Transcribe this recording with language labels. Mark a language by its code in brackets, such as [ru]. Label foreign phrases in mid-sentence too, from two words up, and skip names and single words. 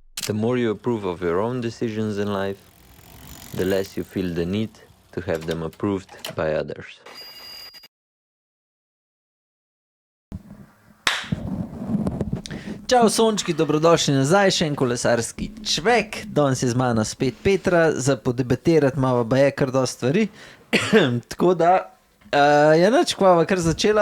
[en] The more you approve of your own decisions in life, the less you feel the need to have them approved by others. [sl] Čau sončki, dobrodošli nazaj, še en kolesarski čvek. Danes je z mano spet Petra, za podebatirati malo baje kar dosti stvari. Tako da, je nič, kva kar začela.